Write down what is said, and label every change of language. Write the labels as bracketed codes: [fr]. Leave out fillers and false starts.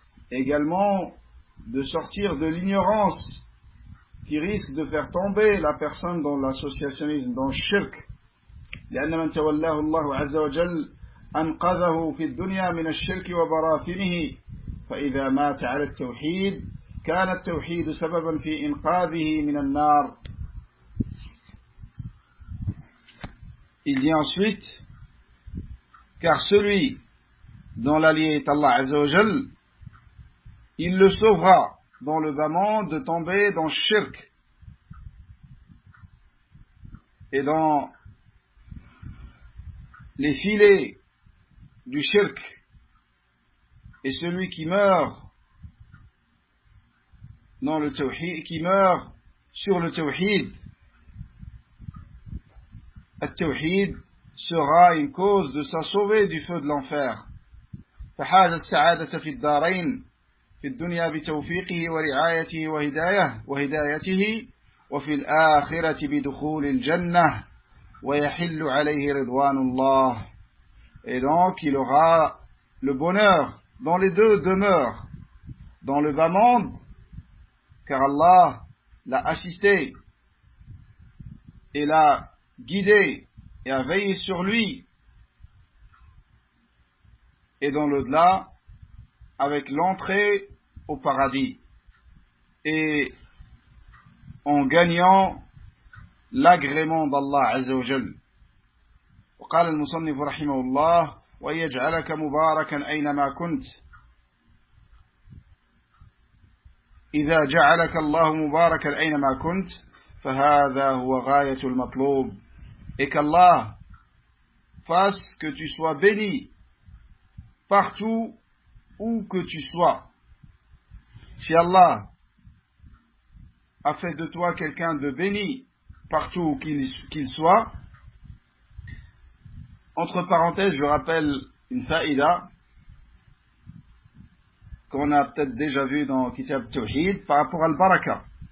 [fr] Également de sortir de l'ignorance qui risque de faire tomber la personne dans l'associationnisme, dans le shirk. [ar] لأن من تولاه الله عز وجل أنقذه في الدنيا من الشرك وبراثنه فإذا مات على التوحيد كان التوحيد سببا في إنقاذه من النار. [fr] Il dit ensuite, car celui dont l'allié est Allah Azza wa Jal, il le sauvera dans le bas monde de tomber dans shirk et dans les filets du shirk. Et celui qui meurt dans le tawhid, qui meurt sur le tawhid, التوحيد sera une cause de sa sauver du feu de l'enfer. [ar] فحاز السعادة في الدارين في الدنيا بتوفيقه ورعايته وهدايته وفي الآخرة بدخول الجنة ويحل عليه رضوان الله. [fr] Et donc il aura le bonheur dans les deux demeures, dans le bas monde, car Allah l'a assisté et l'a guidé et a veillé sur lui, et dans l'au-delà avec l'entrée au paradis, et en gagnant l'agrément d'Allah Azza wa Jal. [ar] وقال المصنف رحمه الله ويجعلك مباركا أينما كنت. إذا جعلك الله مباركا أينما كنت فهذا هو غاية المطلوب. [fr] Et qu'Allah fasse que tu sois béni partout où que tu sois. Si Allah a fait de toi quelqu'un de béni partout où qu'il soit, entre parenthèses, je rappelle une faïda qu'on a peut-être déjà vue dans Kitab Tawhid par rapport à Al-Baraka.